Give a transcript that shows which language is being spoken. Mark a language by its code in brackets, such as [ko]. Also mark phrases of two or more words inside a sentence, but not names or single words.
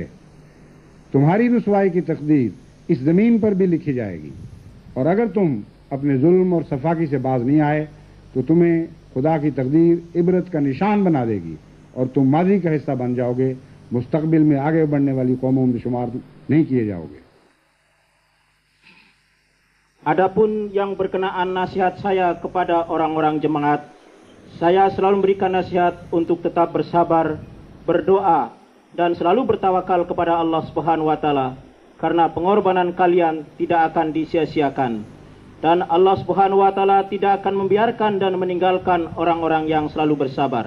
[ur] تمہاری رسوائی کی تقدیر اس زمین پر بھی لکھی جائے گی، اور اگر تم اپنے ظلم اور صفاقی سے باز نہیں آئے تو تمہیں خدا کی تقدیر عبرت کا نشان بنا دے گی اور تم ماضی کا حصہ بن جاؤ گے، مستقبل میں آگے بڑھنے والی قوموں میں شمار نہیں کیے جاؤ گے۔ [id] Adapun yang berkenaan nasihat saya kepada orang-orang jemaat, saya selalu memberikan nasihat untuk tetap bersabar, berdoa, dan selalu bertawakal kepada Allah [ar] سبحانه وتعالى, [id] karena pengorbanan kalian tidak akan disia-siakan, dan Allah [ar] سبحانه وتعالى [id] tidak akan membiarkan dan meninggalkan orang-orang yang selalu bersabar.